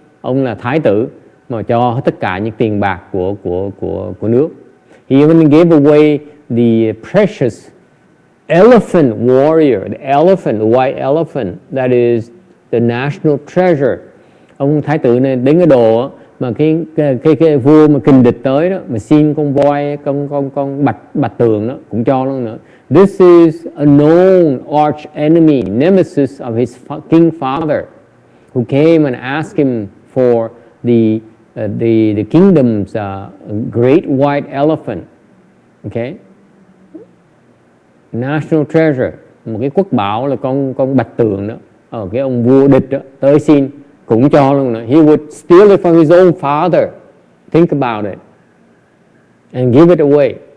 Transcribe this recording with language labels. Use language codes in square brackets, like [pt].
[vi] Ông là thái tử mà cho hết tất cả những tiền bạc của nước. [en] He even gave away the precious elephant warrior, the elephant, the white elephant, that is the national treasure. [vi] Ông thái tử này đến cái độ mà cái vua mà kình địch tới đó, mà xin con voi, con bạch tường đó cũng cho luôn nữa. [en] This is a known arch enemy, nemesis of his king father, who came and asked him for the kingdom's great white elephant. Okay, national treasure, [vi] một cái quốc bảo là con bạch tường đó. Cái ông vua địch đó tới xin cũng cho luôn nữa. [en] He would steal it from his own father. Think about it, and give it away.